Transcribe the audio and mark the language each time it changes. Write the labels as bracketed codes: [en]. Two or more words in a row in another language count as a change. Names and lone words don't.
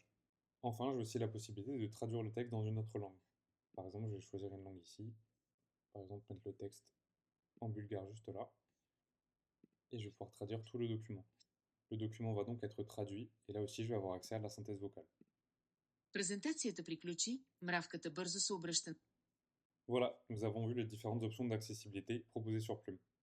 [fr] Enfin, j'ai aussi la possibilité de traduire le texte dans une autre langue. Par exemple, je vais choisir une langue ici. Par exemple, mettre le texte en bulgare juste là. Et je vais pouvoir traduire tout le document. Le document va donc être traduit. Et là aussi, je vais avoir accès à la synthèse vocale. [bg] Презентацията приключи, мравката бързо се обръща. [fr] Voilà, nous avons vu les différentes options d'accessibilité proposées sur Plume.